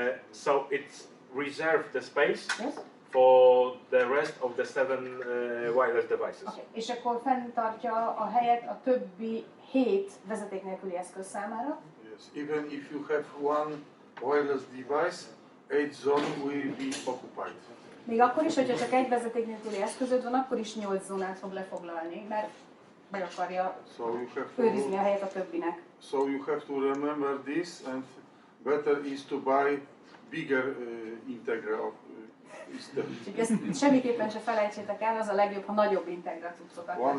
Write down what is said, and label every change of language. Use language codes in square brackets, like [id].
[en] So it's reserved the space Yes? for the rest of the 7 wireless devices. Okay. [hu] És akkor fenntartja a helyet a többi 7 vezeték nélküli eszköz számára. [en] Yes, even if you have one wireless device, 8 zone will be occupied. [hu] Még akkor is, hogyha csak egy vezeték nélküli eszközöd van, akkor is 8 zónát fog lefoglalni, mert meg akarja őrizni a helyet a többinek. [en] So you have to remember this, and better is to buy bigger Integra [hu] Úgyhogy ezt semmiképpen se felejtsétek el, az a legjobb, ha nagyobb Integra cuccokat.